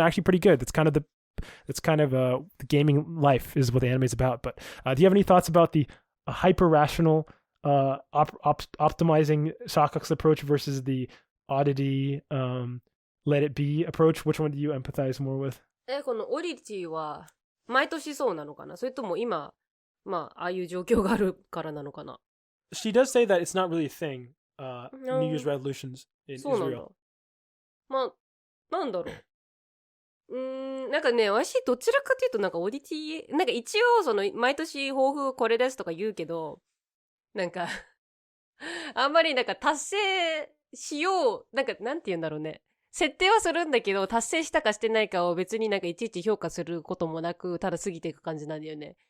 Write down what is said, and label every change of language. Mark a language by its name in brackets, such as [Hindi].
[English] Actually, pretty good. That's kind of the gaming life is what the anime is about. But do you have any thoughts about the hyper rational optimizing Shakaku's approach versus the oddity let it be approach? Which one do you empathize more with? [Japanese] このオリティは毎年そうなのかな、それとも今ああいう状況があるからなのかな。 [English] She does say that it's not really a thing. New Year's resolutions in [Japanese] そうなんだ。 [English] Israel. [Japanese] なんだろう。なんかね、私どちらかというとなんかオリティ、なんか一応その毎年抱負これですとか言うけど、なんかあんまりなんか達成しよう、なんかなんて言うんだろうね。設定はするんだけど、達成したかしてないかを別になんかいちいち評価することもなく、ただ過ぎていく感じなんだよね。